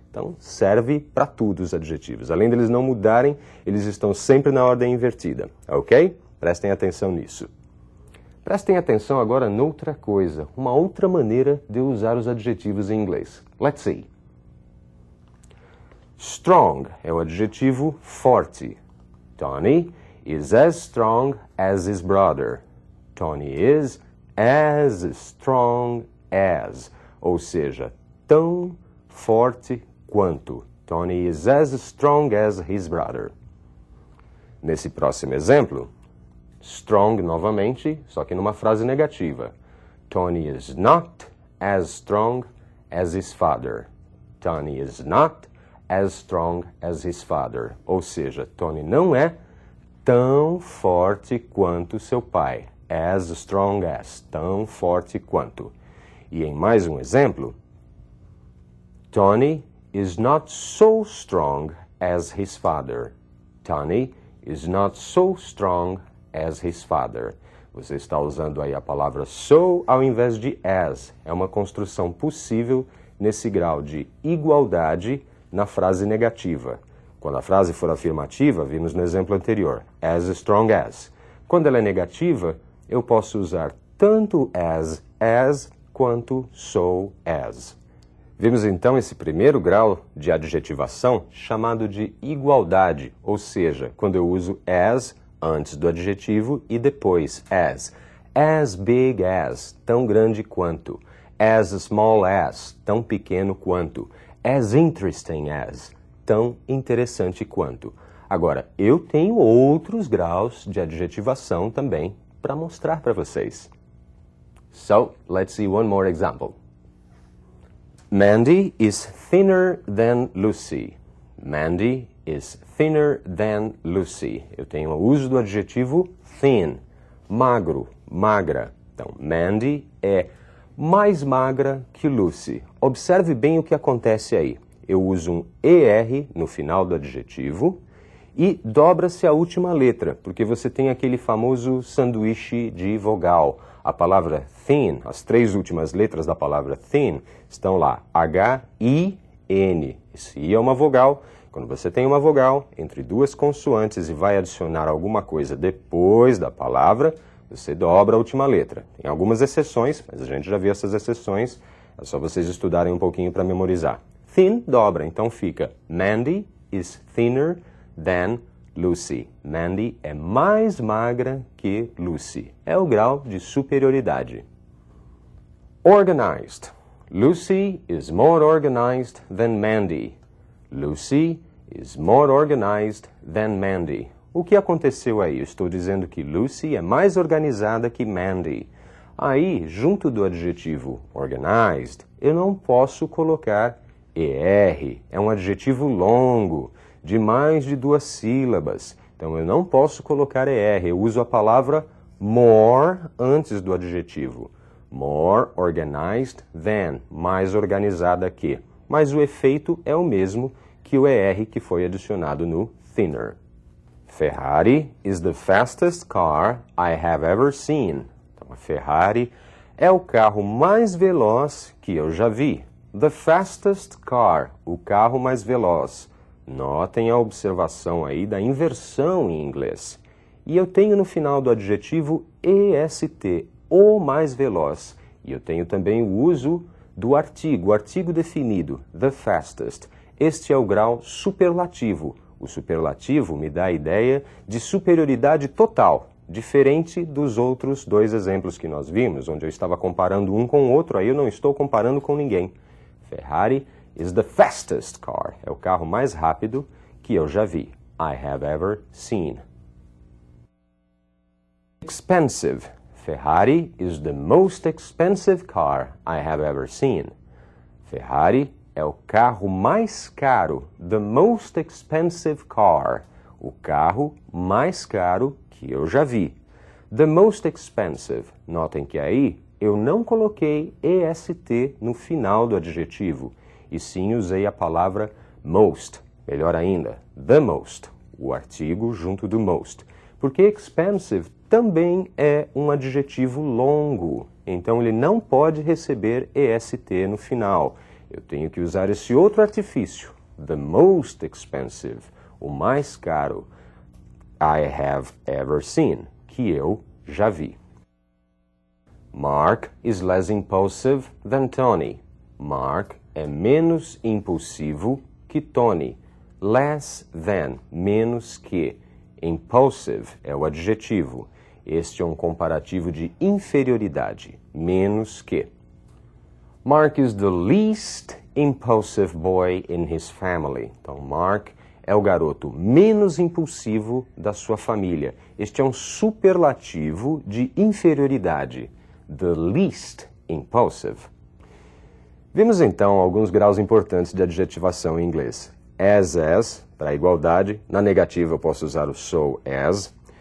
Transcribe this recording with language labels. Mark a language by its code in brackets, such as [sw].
[pt] Então, serve para tudo os adjetivos. Além deles não mudarem, eles estão sempre na ordem invertida. Ok? Prestem atenção nisso. Prestem atenção agora noutra coisa, uma outra maneira de usar os adjetivos em inglês. [en] Let's see. [pt] Strong é o adjetivo forte. [en] Tony is as strong as his brother. Tony is as strong as, [pt] ou seja, tão forte quanto. [en] Tony is as strong as his brother. [pt] Nesse próximo exemplo, strong novamente, só que numa frase negativa. [en] Tony is not as strong as his father. Tony is not as strong as his father. [pt] Ou seja, Tony não é tão forte quanto seu pai. [en] As strong as, [pt] tão forte quanto. E em mais um exemplo, [en] Tony is not so strong as his father. Tony is not so strong as his father. [pt] Você está usando aí a palavra so ao invés de as. É uma construção possível nesse grau de igualdade na frase negativa. Quando a frase for afirmativa, vimos no exemplo anterior, as strong as. Quando ela é negativa, eu posso usar tanto as quanto so as. Vimos então esse primeiro grau de adjetivação chamado de igualdade, ou seja, quando eu uso as antes do adjetivo e depois [en] as big as, [pt] tão grande quanto, [en] as small as, [pt] tão pequeno quanto, [en] as interesting as, [pt] tão interessante quanto. Agora, eu tenho outros graus de adjetivação também para mostrar para vocês. [en] So, let's see one more example. Mandy is thinner than Lucy. Mandy is thinner than Lucy. [pt] Eu tenho o uso do adjetivo thin, magro, magra. Então, Mandy é mais magra que Lucy. Observe bem o que acontece aí. Eu uso um ER no final do adjetivo e dobra-se a última letra, porque você tem aquele famoso sanduíche de vogal. A palavra thin, as três últimas letras da palavra thin estão lá, H-I-N. Esse I é uma vogal. Quando você tem uma vogal entre duas consoantes e vai adicionar alguma coisa depois da palavra, você dobra a última letra. Tem algumas exceções, mas a gente já viu essas exceções, é só vocês estudarem um pouquinho para memorizar. [en] Thin [pt] dobra, então fica [en] Mandy is thinner than Lucy. [pt] Mandy é mais magra que Lucy. É o grau de superioridade. [en] Organized. Lucy is more organized than Mandy. Lucy is more organized than Mandy. [pt] O que aconteceu aí? Eu estou dizendo que Lucy é mais organizada que Mandy. Aí, junto do adjetivo organized, eu não posso colocar ER. É um adjetivo longo, de mais de 2 sílabas. Então, eu não posso colocar ER. Eu uso a palavra more antes do adjetivo. [en] More organized than, [pt] mais organizada que. Mas o efeito é o mesmo que o ER que foi adicionado no thinner. [en] Ferrari is the fastest car I have ever seen. [pt] Então, a Ferrari é o carro mais veloz que eu já vi. [en] The fastest car, [pt] o carro mais veloz. Notem a observação aí da inversão em inglês. E eu tenho no final do adjetivo EST, o mais veloz. E eu tenho também o uso do artigo, o artigo definido, the fastest. Este é o grau superlativo. O superlativo me dá a ideia de superioridade total, diferente dos outros dois exemplos que nós vimos, onde eu estava comparando um com o outro, aí eu não estou comparando com ninguém. [en] Ferrari is the fastest car. [pt] É o carro mais rápido que eu já vi. [en] I have ever seen. Expensive. Ferrari is the most expensive car I have ever seen. [pt] Ferrari é o carro mais caro. [en] The most expensive car. [pt] O carro mais caro que eu já vi. [en] The most expensive. [pt] Notem que aí eu não coloquei EST no final do adjetivo, e sim usei a palavra most. Melhor ainda, the most, o artigo junto do most. Porque expensive também é um adjetivo longo, então ele não pode receber EST no final. Eu tenho que usar esse outro artifício, [en] the most expensive, [pt] o mais caro, [en] I have ever seen, [pt] que eu já vi. [en] Mark is less impulsive than Tony. [pt] Mark é menos impulsivo que Tony. Less than, menos que. Impulsive é o adjetivo. Este é um comparativo de inferioridade, menos que. [en] Mark is the least impulsive boy in his family. [pt] Então, Mark é o garoto menos impulsivo da sua família. Este é um superlativo de inferioridade. [en] The least impulsive. [pt] Vimos então alguns graus importantes de adjetivação em inglês. As, para igualdade. Na negativa eu posso usar o so as.